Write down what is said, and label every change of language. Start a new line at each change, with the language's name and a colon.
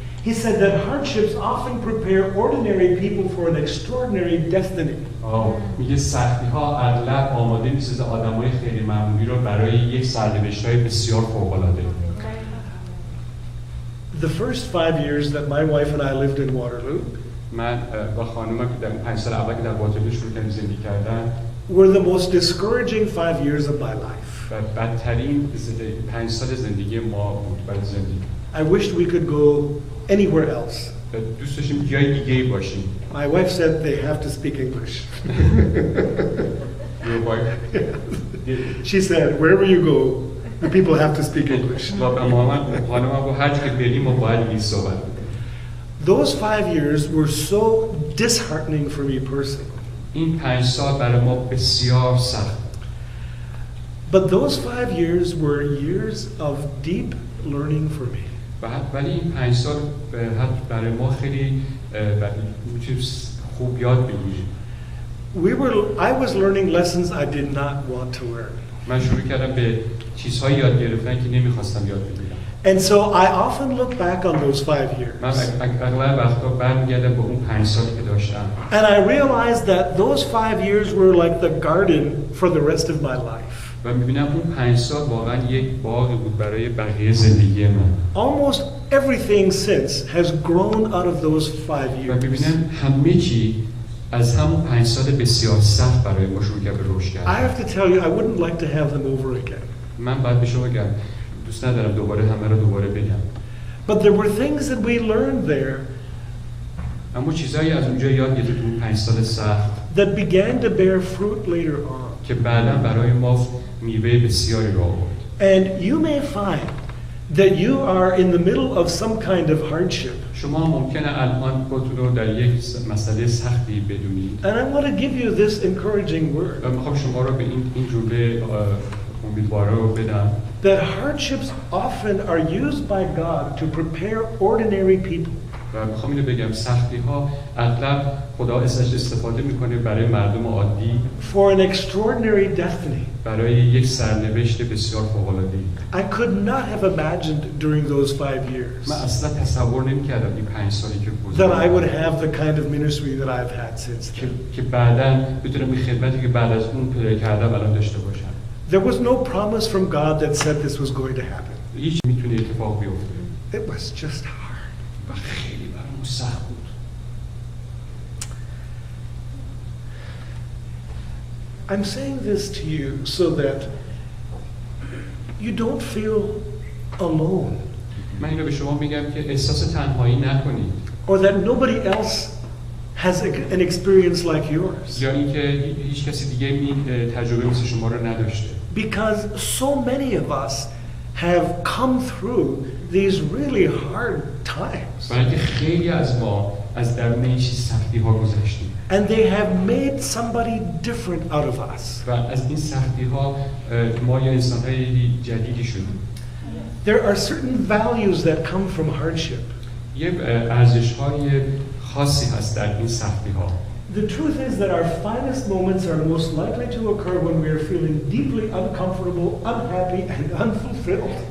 English: He said that hardships often prepare ordinary people for an extraordinary destiny.
Persian: میگه سختی‌ها اغلب آماده می‌سازه آدمای خیلی معمولی رو برای یک سرنوشت‌های بسیار فوق‌العاده.
English: The first 5 years that my wife and I lived in Waterloo
Persian: من با خانومم که در 5 سال اول که در واترلو شروع کردیم زندگی کردن
English: were the most discouraging 5 years of my life.
Persian: و بدترین 5 سال زندگی ما بود برای زندگی.
English: I wished we could go anywhere else.
Persian: دوست داشتیم جای دیگه‌ای باشیم.
English: My wife said they have to speak English. Your wife? She said, wherever you go, the people have to speak English.
Persian: خانومم گفت هر جا که بریم ما باید انگلیسی صحبت کنیم.
English: Those 5 years were so disheartening for me personally.
Persian: این 5 سال برای ما بسیار سخت.
English: But those 5 years were years of deep learning for me.
Persian: ولی این 5 سال برای ما خیلی میتونیم خوب یاد بگیریم.
English: I was learning lessons I did not want to learn.
Persian: من شروع کردم به چیزهایی یاد گرفتن که نمیخواستم یاد بگیرم.
English: And so I often look back on those 5 years.
Persian: من اغلب وقتا برمیگردم به اون 5 سالی که داشتم.
English: And I realized that those 5 years were like the garden for the rest of my life.
Persian: و میبینم اون 5 سال واقعا یک باغی بود برای بقیه زندگی من.
English: Almost everything since has grown out of those 5
Persian: و
English: years.
Persian: میبینم همه چی از همون 5 سال بسیار سخت برای ما شروع کرد به رشد
English: I
Persian: کردن.
English: have to tell you, I wouldn't like to have them over again.
Persian: من باید به شما بگم دوست ندارم دوباره همه رو دوباره بگم.
English: But there were things that we learned there
Persian: اما چیزایی از اونجا یاد گرفتم تو اون 5 سال سخت
English: that began to bear fruit later on.
Persian: که بعدا برای ما میوه بسیاری رو آورد.
English: And you may find that you are in the middle of some kind of hardship.
Persian: شما ممکنه الان خودتون رو در یک مسئله سختی بدونید.
English: And I want to give you this encouraging word.
Persian: و میخوام شما رو به این جمله امیدواره رو بدم.
English: That hardships often are used by God to prepare ordinary people.
Persian: و میخوام اینو بگم سختی ها اغلب خدا ازش استفاده میکنه برای مردم عادی
English: For an extraordinary destiny.
Persian: برای یک سرنوشت بسیار فوق‌العاده.
English: I could not have imagined during those 5 years
Persian: من اصلا تصور نمی‌کردم این 5 سالی که
English: that I would
Persian: گذشت
English: have the kind of ministry that I've had since then.
Persian: که بعداً بتونم این خدمتی که بعد از اون پیدا کردم الان داشته باشم.
English: There was no promise from God that said this was going to happen.
Persian: هیچ میتونه اتفاق بیفته.
English: It was just hard.
Persian: و خیلی برام سخت بود.
English: I'm saying this to you so that you don't feel alone,
Persian: من اینو به شما میگم که احساس تنهایی نکنید.
English: or that nobody else has an experience like yours.
Persian: یا اینکه هیچ کسی دیگه این تجربه مثل شما رو نداشته.
English: Because so many of us have come through these really hard times.
Persian: برای اینکه خیلی از ما از درون این سختی ها گذشتیم.
English: And they have made somebody different out of us.
Persian: و از این سختی ها ما یا انسان های جدیدی شدیم.
English: There are certain values that come from hardship.
Persian: یه ارزش های خاصی هست در این سختی ها.
English: The truth is that our finest moments are most likely to occur when we are feeling deeply uncomfortable, unhappy, and unfulfilled.